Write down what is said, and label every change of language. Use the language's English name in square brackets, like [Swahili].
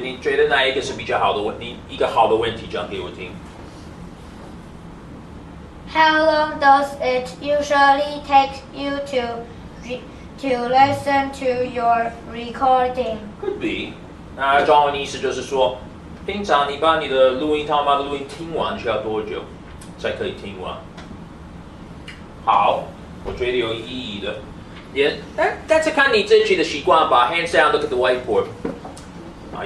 [Chinese] 你觉得哪一个是比较好的问题？一个好的问题讲给我听。 [English] How long does it usually take you to to listen to your recording. Could be。 [Chinese] 那中文的意思就是说，平常你把你的录音，他们把的录音听完需要多久才可以听完？好，我觉得有意义的。但是看你自己的习惯吧。 [English] Hands down, look at the whiteboard。